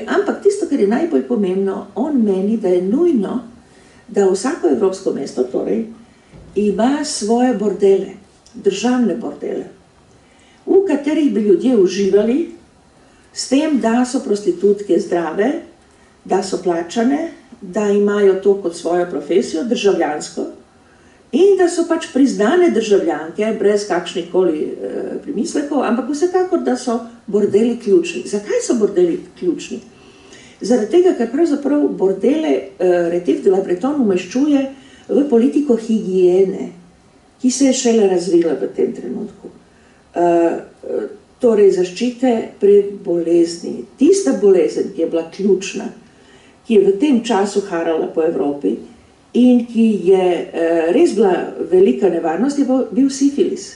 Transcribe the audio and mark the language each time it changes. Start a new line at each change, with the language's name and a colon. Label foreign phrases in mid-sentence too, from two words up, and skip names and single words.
Slovenian: Ampak tisto, kar je najbolj pomembno, on meni, da je nujno, da vsako evropsko mesto torej ima svoje bordele, državne bordele, v katerih bi ljudje uživali, s tem, da so prostitutke zdrave, da so plačane, da imajo to kot svojo profesijo, državljansko, in da so pač priznane državljanke, brez kakšnih koli primislekov, ampak vsekakor, da so bordeli ključni. Zakaj so bordeli ključni? Zaradi tega, ker pravzaprav bordele Retief de la Bretonne umeščuje v politiko higiene, ki se je šele razvila v tem trenutku. Torej, zaščite pred bolezni. Tista bolezen, ki je bila ključna, ki je v tem času harala po Evropi in ki je res bila velika nevarnost, je bil sifilis.